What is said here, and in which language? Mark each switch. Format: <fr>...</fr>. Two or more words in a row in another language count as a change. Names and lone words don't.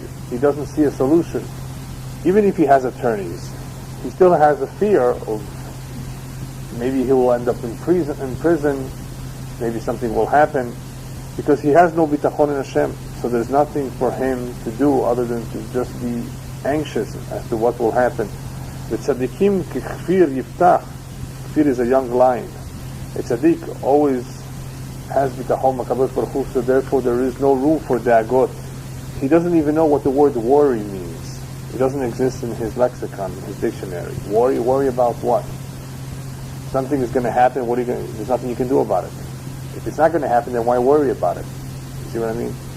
<en>He doesn't see a solution. Even if he has attorneys, he still has a fear of maybe he will end up in prison, maybe something will happen, because he has no bitachon in Hashem. So there's nothing for him to do other than to just be anxious as to what will happen. The</en> <he>צדיקים כפיר יבטח.</he> <en>Kfir is a young lion. A tzaddik always has</en> <he>ביטחון מהקדוש ברוך הוא,</he> <en>so therefore there is no room for dagot. He doesn't even know what the word worry means. It doesn't exist in his lexicon, in his dictionary. Worry about what? Something is going to happen, there's nothing you can do about it. If it's not going to happen, then why worry about it? You see what I mean?</en>